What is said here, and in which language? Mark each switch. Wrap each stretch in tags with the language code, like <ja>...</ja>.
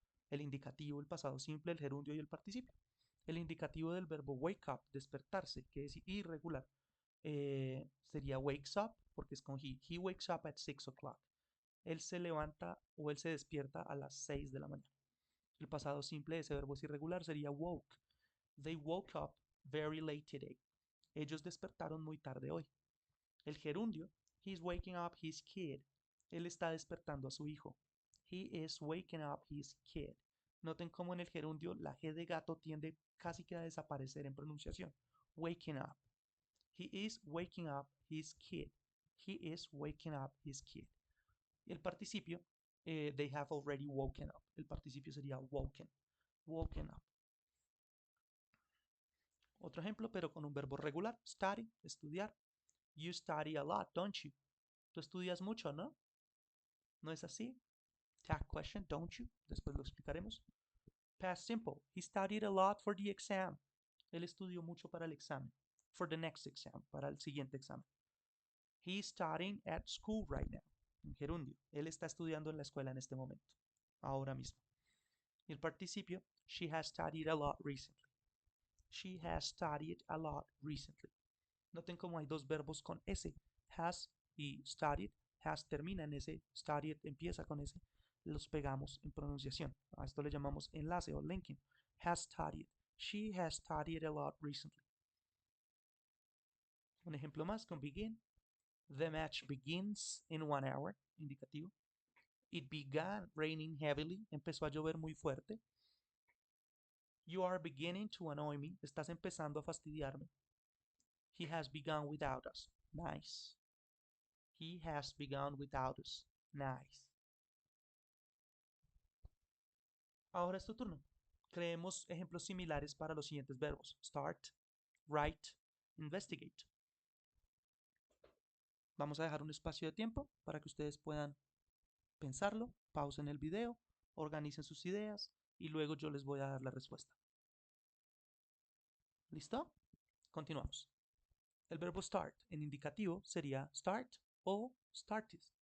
<es>El indicativo, el pasado simple, el gerundio y el participio. El indicativo del verbo wake up, despertarse, que es irregular, sería wakes up, porque es con he. He wakes up at 6 o'clock. Él se levanta o él se despierta a las 6 de la mañana. El pasado simple de ese verbo es irregular, sería woke.</es> <en>They woke up very late today.</en> <es>Ellos despertaron muy tarde hoy.</es> <en>El gerundio, he's waking up his kid.</en> <es>Él está despertando a su hijo. He is waking up his kid. Noten cómo en el gerundio la G de gato tiende casi que a desaparecer en pronunciación.</es> <en>Waking up. He is waking up his kid. He is waking up his kid. Y el participio, they have already woken up.</en> <es>El participio sería woken. Woken up. Otro ejemplo, pero con un verbo regular.</es> <en>Study, estudiar. You study a lot, don't you?</en> <es>Tú estudias mucho, ¿no? ¿No es así? Tag question, don't you? Después lo explicaremos.</es> <en>Past simple. He studied a lot for the exam.</en> <es>Él estudió mucho para el examen. For the next exam, para el siguiente examen.</es> <en>He's studying at school right now.</en> <es>En gerundio. Él está estudiando en la escuela en este momento. Ahora mismo.</es> <en>Y el participio, she has studied a lot recently. She has studied a lot recently.</en> <es>Noten cómo hay dos verbos con S. Has y studied. Has termina en S. Studied empieza con S. Los pegamos en pronunciación. A esto le llamamos enlace o linking.</es> <en>Has studied. She has studied a lot recently.</en> <es>Un ejemplo más con begin.</es> <en>The match begins in 1 hour.</en> <es>Indicativo. It began raining heavily. Empezó a llover muy fuerte.</es> <en>You are beginning to annoy me. Estás empezando a fastidiarme. He has begun without us. Nice. He has begun without us. Nice.</en> <es>Ahora es tu turno. Creemos ejemplos similares para los siguientes verbos.</es> <en>Start, write, investigate.</en> <es>Vamos a dejar un espacio de tiempo para que ustedes puedan pensarlo, pausen el video, organicen sus ideas y luego yo les voy a dar la respuesta. ¿Listo? Continuamos. El verbo start en indicativo sería start o started.</es>